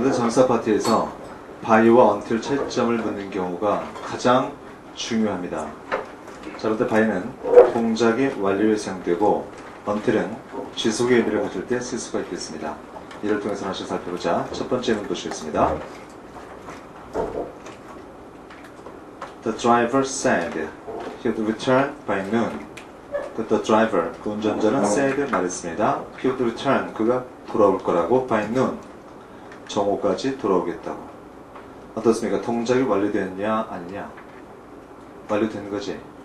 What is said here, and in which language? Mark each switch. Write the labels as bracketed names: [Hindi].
[Korean] 명사 파트에서 by와 until 차이점을 묻는 경우가 가장 중요합니다. 자, 그런데 by는 동작의 완료에 사용되고 until은 지속의 의미를 가질 때 쓸 수가 있겠습니다. 이를 통해서 다시 살펴보자. 첫 번째 문 보시겠습니다. [English] The driver said he would return by noon. The driver, [Korean] 그 운전자는 [English] said [Korean] 말했습니다. [English] He would return, [Korean] 그가 돌아올 거라고 [English] by noon, [Korean] 정오까지 돌아오겠다고. 어떻습니까? 동작이 완료됐냐 아니냐? 완료된 거지.